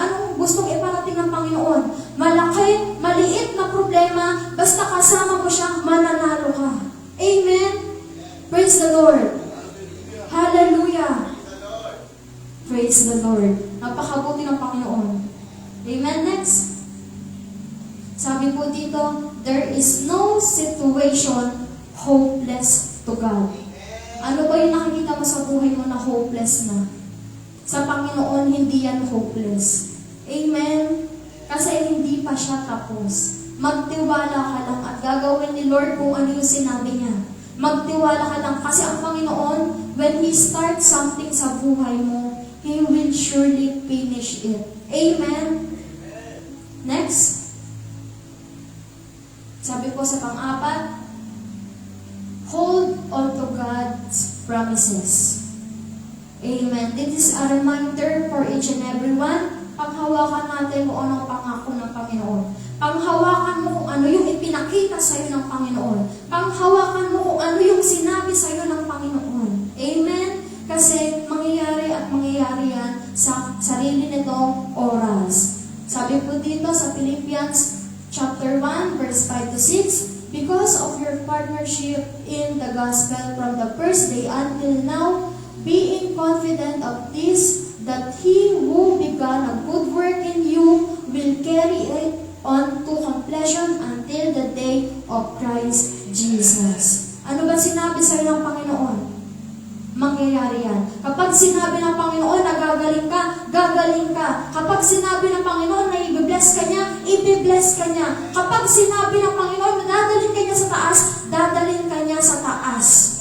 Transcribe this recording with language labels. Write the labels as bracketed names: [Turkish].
[Filipino] Anong gustong iparating ng Panginoon? Malaki, maliit na problema, basta kasama mo siya, mananalo ka. Amen? [English] Praise the Lord. Hallelujah. Praise the Lord. [Filipino] Napakabuti ng Panginoon. [English] Amen? Next. [Filipino] Sabi po dito, [English] there is no situation hopeless to God. [Filipino] Ano ba yung nakikita mo sa buhay mo na hopeless na? Sa Panginoon, hindi yan hopeless. Amen? Kasi hindi pa siya tapos. Magtiwala ka lang at gagawin ni Lord kung ano yung sinabi niya. Magtiwala ka lang kasi ang Panginoon, [English] when He starts something [Filipino] sa buhay mo, [English] He will surely finish it. Amen? Next. [Filipino] Sabi po sa pang-apat, [English] hold on to God's promises. Amen. This is a reminder for each and every one. [Filipino] Panghawakan natin kung anong pangako ng Panginoon. Panghawakan mo kung ano yung ipinakita sa iyo ng Panginoon. Panghawakan mo kung ano yung sinabi sa iyo ng Panginoon. Amen? Kasi mangyayari at mangyayari yan sa sarili nitong oras. Sabi po dito sa [English] Philippians chapter 1, verse 5 to 6, because of your partnership in the gospel from the first day until now, being confident of this, that He who began a good work in you will carry it on to completion until the day of Christ Jesus. [Filipino] Ano ba sinabi sa iyo ng Panginoon? Mangyayari yan. Kapag sinabi ng Panginoon na gagaling ka, gagaling ka. Kapag sinabi ng Panginoon na i-bless ka niya, i-bless ka niya. Kapag sinabi ng Panginoon na dadalhin ka niya sa taas, dadalhin ka niya sa taas.